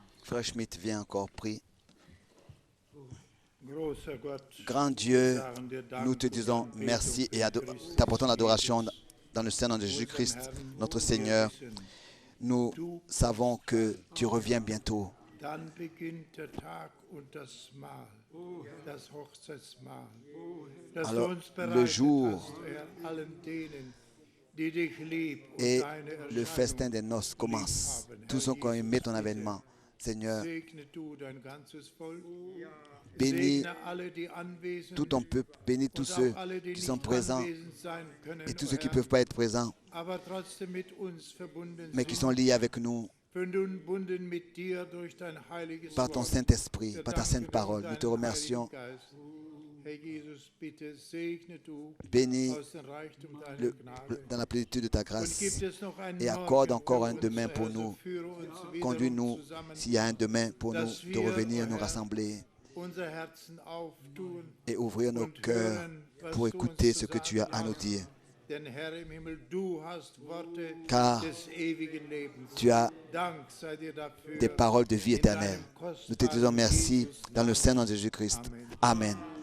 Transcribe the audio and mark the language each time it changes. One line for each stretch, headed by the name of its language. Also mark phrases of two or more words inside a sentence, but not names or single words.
French: Frère Schmidt vient encore prier.
German: Großer Gott,
French: Grand Dieu,
German: sagen dir Dank
French: nous te
German: und
French: disons
German: Anbetung
French: merci et
German: für Christus
French: t'apportons l'adoration
German: Jesus,
French: dans le Saint-Nom de Jésus-Christ,
German: unseren Herrn,
French: notre
German: wo wir
French: Seigneur.
German: wissen,
French: Nous savons que tu reviens bientôt.
German: dann beginnt der Tag und das Mahl, das Hochzeitsmahl, das du
French: Alors,
German: uns
French: le
German: bereitet
French: jour
German: hast, Herr, allen denen, die dich lieb und
French: et
German: deine
French: le festin
German: Erscheinung
French: des noces
German: lieb
French: commence.
German: haben.
French: Tous ceux qui ont aimé ton avènement, Seigneur,
German: Segne du dein ganzes Volk,
French: bénis
German: segne alle, die anwesend
French: tout ton peuple, bénis tous
German: und
French: ceux
German: auch alle, die
French: qui sont
German: nicht
French: présents
German: anwesend sein können,
French: et tous
German: o
French: ceux qui ne
German: Herr,
French: peuvent pas être présents,
German: aber trotzdem mit uns verbunden
French: mais qui
German: sind.
French: sont liés avec nous
German: Verbunden mit dir durch dein heiliges
French: par ton
German: Wort.
French: Saint-Esprit,
German: Wir
French: par ta
German: danken
French: sainte
German: dir
French: parole.
German: für
French: Nous te
German: deinen
French: remercions.
German: Heiligen Geist. Herr Jesus, bitte segne du
French: Bénis
German: aus dem Reichtum deiner Gnade.
French: dans la plénitude de ta
German: Und
French: grâce
German: gibt es noch einen
French: et
German: Morgen
French: accorde encore
German: für
French: un
German: uns,
French: demain
German: Herr,
French: pour
German: so
French: nous.
German: führe uns wiederum
French: Conduis-nous,
German: zusammen,
French: s'il y a un demain pour nous,
German: dass
French: de
German: wir,
French: revenir
German: o
French: nous
German: Herr,
French: rassembler
German: unser Herzen auftun
French: et ouvrir nos
German: und
French: cœurs
German: hören, was
French: pour
German: du uns
French: écouter
German: zu
French: ce que tu as
German: sagen
French: à nous
German: hast.
French: dire.
German: Denn Herr im Himmel, du hast Worte
French: Car
German: des ewigen Lebens.
French: Tu as
German: Dank sei dir dafür.
French: des paroles de vie
German: In
French: éternelle.
German: deinem
French: Nous te disons
German: kostbaren
French: merci
German: Jesus
French: dans le
German: Namen.
French: Saint-Nom de Jésus-Christ. Amen.